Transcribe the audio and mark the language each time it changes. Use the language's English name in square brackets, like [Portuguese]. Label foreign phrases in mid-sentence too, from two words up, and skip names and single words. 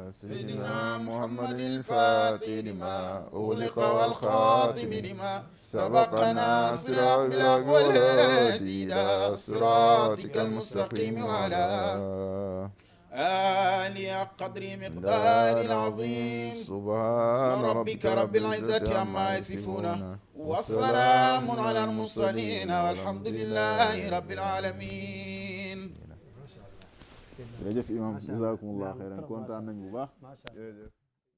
[Arabic] سيدنا محمد الفاتح لما أغلق والخاتم لما سبق ناصر بالحق والهادي إلى صراطك المستقيم وعلى آله قدر مقدار العظيم سبحان ربك رب العزة عما يصفون والسلام على المرسلين والحمد لله رب العالمين. [Wolof] jërëjëf imam [Arabic] جزاكم الله خيرا [Wolof] kontaan nañ bu baax jërëjëf